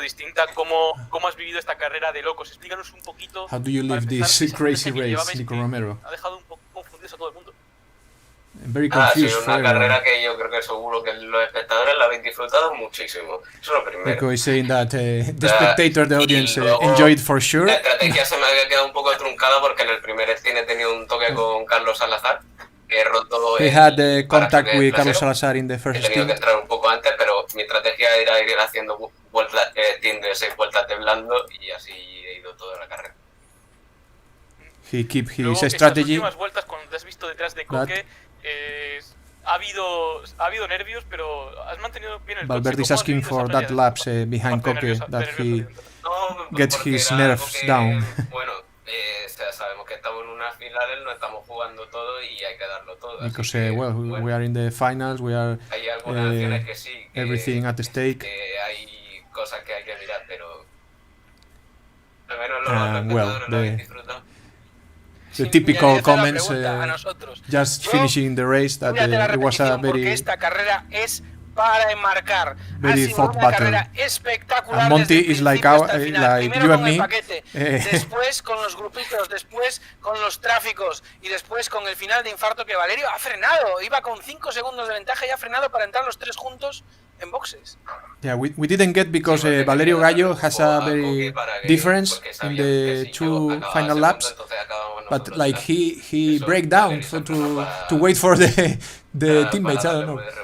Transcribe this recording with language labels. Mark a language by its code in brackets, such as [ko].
[es] Distinta, ¿cómo has vivido esta carrera de locos? Explícanos un poquito. [en] How do you live this crazy race, Nico Romero? [es] Ha dejado un poco confundidos a todo el mundo. [en] I'm very confused. [es] Ha sido una carrera que yo creo que seguro que los espectadores la habéis disfrutado muchísimo. Eso es lo primero. [en] Nico is saying that the spectator, the audience, enjoyed for sure. [es] La estrategia se me había quedado un poco truncada porque en el primer scene he tenido un toque con Carlos Salazar. He roto. [en] He had contact with Carlos Salazar in the first [es] He tenido que entrar un poco antes, pero mi estrategia era ir haciendo vueltas, de 6 vueltas de blando y así he ido toda la carrera. [en] He keep his [es] Luego, [en] strategy. [es] Estas últimas vueltas, cuando te has visto detrás de Coque, ha habido nervios, pero has mantenido bien el coche. [en] Valverde is asking for that laps behind Coque, that he gets his nerves down. [es] Bueno, sabemos que estamos en unas finales, no estamos jugando todo y hay que darlo todo. [en] Because well, we are in the finals, we are [es] hay algunas acciones que sí, que, [en] everything at stake. [es] Hay cosas que hay que mirar, pero al menos los espectadores lo habéis disfrutado. [en] The typical comments, just finishing the race, that it was a very [es] para enmarcar. [en] Very thought [es] una [en] battle. [es] Carrera espectacular. [en] And Monty is like you and me. [es] Después con los grupitos, después con los tráficos y después con el final de infarto que Valerio ha frenado. Iba con 5 segundos de ventaja y ha frenado para entrar los 3 juntos en boxes. [en] Yeah, we didn't get because Valerio Gallo has a very difference in the 2 final laps, but like he break down to wait for the teammates. I don't know.